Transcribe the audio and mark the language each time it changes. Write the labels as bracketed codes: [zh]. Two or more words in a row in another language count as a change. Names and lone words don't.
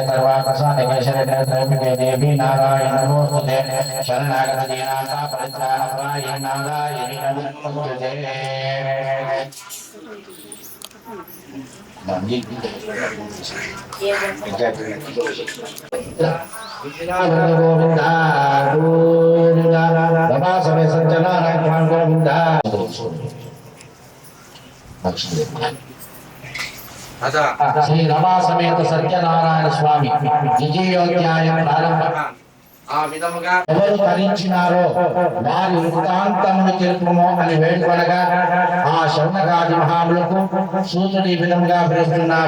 [sa] सर्वार्थसाधिके शरण्ये देवी नारायण नमोस्तुते शरणागत दीनानां परित्राणपरायणे नारायणी नमोस्तुते। गोविंद गोविंद रमा समय संजना नारायण गोविंद। [te] శ్రీ రమా సమేత సత్యనారాయణ స్వామి విజయోధ్యాయం ప్రారంభం. ఆ విధముగా ఎవరు తరించినారో వారి వృత్తాంతమును తెలుపుము అని వేడుకొనగా ఆ శౌనకాది మహాములకు సూతుడి విధముగా పిలుస్తున్నాడు.